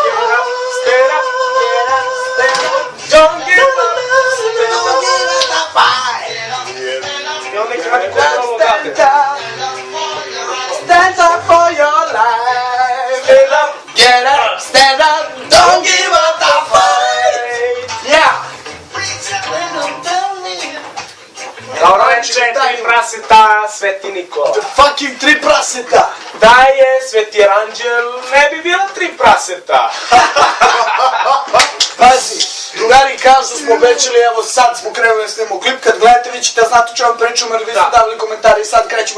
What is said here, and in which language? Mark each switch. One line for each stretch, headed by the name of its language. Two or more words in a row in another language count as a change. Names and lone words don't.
English: Stand up, stand up. Don't give up. Don't give up the fight. Stand up. Stand up for your life. Stand up. Get up. Stand up. Don't give up the fight. Yeah.
Serbian: Dobro večer, tri praseta, Sveti Nikola. Fucking tri praseta. Da je Sveti Anđel, ne bi bilo tri praseta. Pazi, drugari kažu smo obećali, evo sad smo krenuli da snimamo klip, kad gledate vi ćete znati o čemu pričamo jer vi ste davali komentari i sad krećemo